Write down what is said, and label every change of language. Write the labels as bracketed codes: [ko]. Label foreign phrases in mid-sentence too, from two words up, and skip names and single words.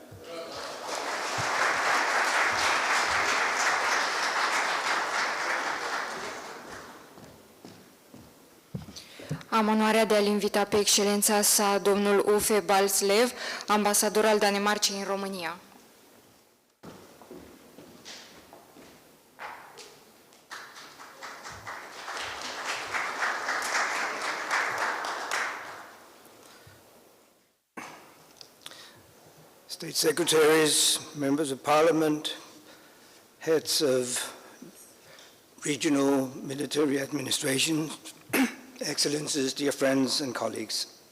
[ro] Am onoarea de a-l invita pe excelența sa, domnul Uffe Balslev, ambasador al Danemarcei în România. [en] State secretaries, members of parliament, heads of regional military administrations, excellencies, dear friends and colleagues.